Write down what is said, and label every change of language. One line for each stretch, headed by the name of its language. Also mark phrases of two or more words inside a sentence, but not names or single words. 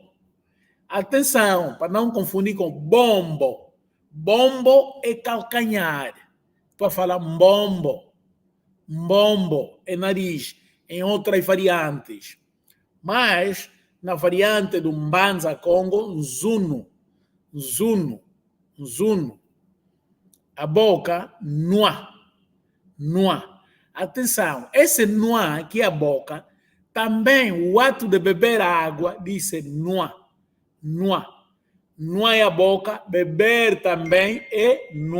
Portuguese: Atenção, para não confundir com bombo. Bombo é calcanhar. Para falar mbombo. Mbombo é nariz. Em outras variantes. Mas, na variante do Mbanza Congo, nzuno.
Kongo: Nzuno. Nzuno.
Portuguese: A boca, noa.
Kongo: Noa.
Portuguese: Atenção, esse noa, que é a boca, também o ato de beber água, diz noa.
Kongo: Noa.
Portuguese: Noa é a boca, beber também é noa.